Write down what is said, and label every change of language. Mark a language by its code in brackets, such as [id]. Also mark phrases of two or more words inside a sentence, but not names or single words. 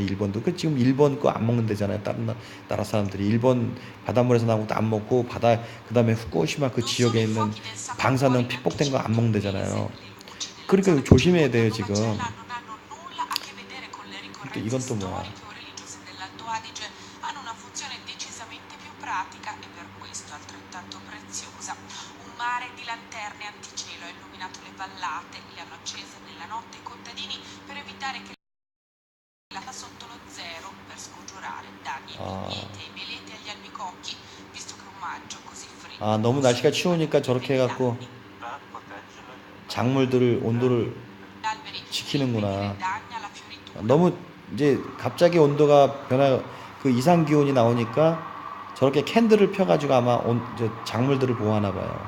[ko] 일본도. 그 지금 일본 거 안 먹는 데잖아요. 다른 나라 사람들이 일본 바닷물에서 나온 것도 안 먹고 그다음에 후쿠시마 그 지역에 있는 방사능 피폭된 거 안 먹는 데잖아요. 그러니까 조심해야 돼요 지금. 이건 또 뭐야? [it] hanno una funzione decisamente più pratica e per questo altrettanto preziosa. Un mare di lanterne anticelo ha illuminato le vallate, le hanno accese nella notte i contadini per evitare che la sotto lo zero per scongiurare danni ai vigneti, ai meleti e agli albicocchi, visto che un maggio così freddo. [ko] 너무 날씨가 추우니까 저렇게 해갖고 작물들 온도를 지키는구나. 너무 이제 갑자기 온도가 그 이상 기온이 나오니까 저렇게 캔들을 펴가지고 아마 작물들을 보호하나 봐요.